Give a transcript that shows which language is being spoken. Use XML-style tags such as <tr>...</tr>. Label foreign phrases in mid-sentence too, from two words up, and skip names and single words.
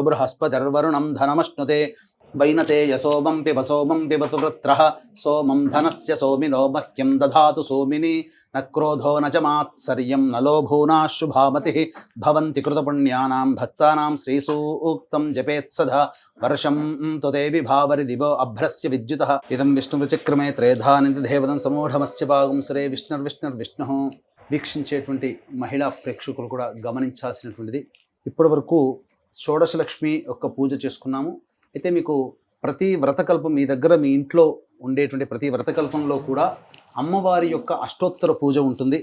<sa>बृहस्पतिर्वरुणं धनमश्नुते वैनते यशोमं पिबतु वृत्रः सोमं धनस्य सोमिनो मह्यं दधातु सोमिनी न क्रोधो न च मात्सर्यं न लोभो न शुभामतिः भवन्ति कृतपुण्यानां भक्तानां श्रीसूक्तं जपेत्सदा वर्षं तु देवि भावरि दिवो अभ्रस्य विद्युतः इदं विष्णुविचक्रमे त्रेधानिधिदेवतं समूढमस्य भागं श्री విష్ణుర్విష్ణుः</sa> <te>వీక్షించేటువంటి మహిళా ప్రేక్షకులు కూడా గమనించాల్సినటువంటిది ఇప్పటి వరకు షోడశలక్ష్మి యొక్క పూజ చేసుకున్నాము. అయితే మీకు ప్రతి వ్రతకల్పం మీ దగ్గర మీ ఇంట్లో ఉండేటువంటి ప్రతి వ్రతకల్పంలో కూడా అమ్మవారి యొక్క అష్టోత్తర పూజ ఉంటుంది.</te>